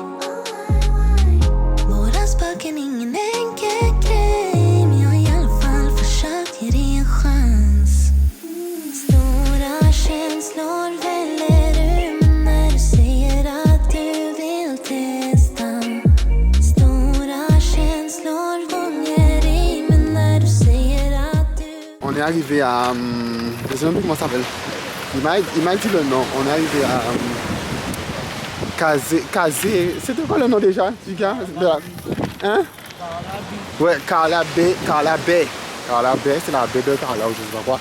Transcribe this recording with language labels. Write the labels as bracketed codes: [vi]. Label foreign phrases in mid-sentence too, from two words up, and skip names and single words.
[sv] Våra spöken, ingen enkel grej, men jag har i alla fall försökt ge dig en chans. Stora känslor väller ur när du säger att du vill testa. Stora känslor gånger i men när du säger att du... [fr] On est arrivé à... je sais même plus comment ça s'appelle. Il m'a dit le nom. On est arrivé à... Kazé. C'était quoi le nom déjà du gars? Hein? Ouais, Carla Bay. Carla Bay, c'est la baie de Carla ou je sais pas quoi.